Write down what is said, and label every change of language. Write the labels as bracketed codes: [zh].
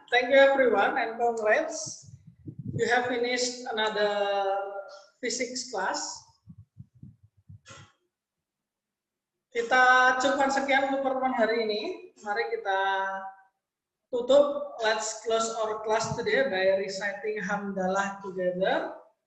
[en] Thank you everyone and congrats. You have finished another physics class. [id] Kita cukupkan sekian untuk pertemuan hari ini. Mari kita tutup. [en] Let's close our class today by reciting hamdalah together.